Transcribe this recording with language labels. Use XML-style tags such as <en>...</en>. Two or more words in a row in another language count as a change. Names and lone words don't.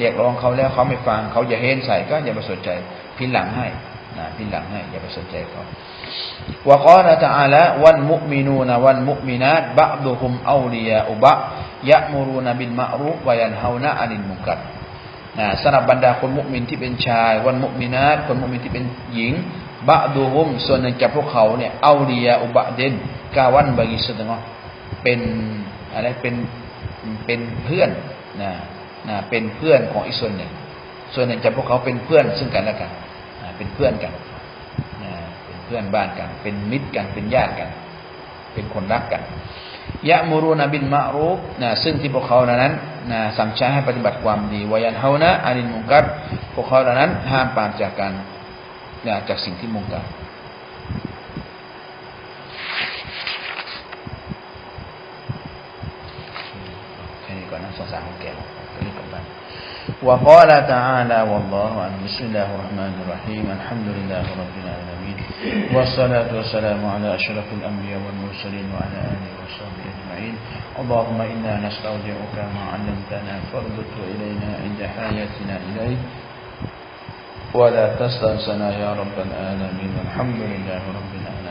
<th>ยกร้องเขาแล้วเขาไม่ฟังเขาอย่าเห็นใส่ก็อย่าไปสนใจพินหลังให้พินหลังให้อย่าไปสนใจเขา</th> <ar>وقال تعالى والمؤمنون والمؤمنات بعضهم أولياء بعض يأمرون بالمعروف وين هون عن المنكر</ar> <th>สำหรับบรรดาคนมุมินที่เป็นชาย</th> <ar>والمؤمنات</ar> <th>คนมุมินที่เป็นหญิงบะดุฮุมส่วนหนึ่งจาก พวกเขาเนี่ย</th> <ar>أولياء بعض</ar> <ms>kawan bagi setengah</ms> <th>เป็นอะไรเป็นเพื่อนเป็นเพื่อนของอีกส่วนหนึ่งจากพวกเขาเป็นเพื่อนซึ่งกันและกันเป็นเพื่อนกันเป็นเพื่อนบ้านกันเป็นมิตรกันเป็นญาติกันเป็นคนรักกัน</th> <ar>يأمرون بالمعروف</ar> <th>ซึ่งที่พวกเขานั้นสั่งใช้ให้ปฏิบัติความดี</th> <ar>وينهون عن المنكر</ar> <th>พวกเขานั้นห้ามปรามจากการจากสิ่งที่มุนกัร</th> <ar>وقال تعالى والله أعلم بسم الله الرحمن الرحيم الحمد لله رب العالمين والصلاة والسلام على أشرف الأنبياء والمرسلين وعلى آله وصحبه أجمعين اللهم إنا نستودعك ما علمتنا فارده إلينا عند حاجتنا إليه ولا تستنسنا يا رب العالمين الحمد لله رب العالمين</ar>